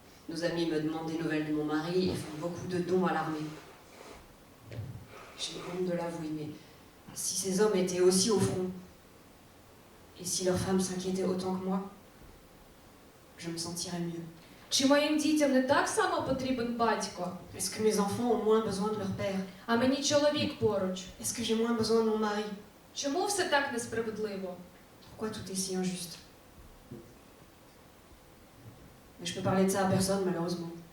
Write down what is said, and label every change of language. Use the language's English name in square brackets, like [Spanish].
[French] Nos amis me demandent des nouvelles de mon mari et font beaucoup de dons à l'armée. J'ai honte de l'avouer, mais si ces hommes étaient aussi au front, et si leurs femmes s'inquiétaient autant que moi, je me sentirais mieux. [Ukrainian] Чи моїм дітям не так само потрібен батько, [French] Est-ce que mes enfants ont moins besoin de leur père? [Ukrainian] а мені чоловік поруч? [French] Est-ce que j'ai moins besoin de mon mari? [Ukrainian] Чому все так несправедливо? [French] Pourquoi tout est si injuste? Mais je peux parler de ça à personne, malheureusement.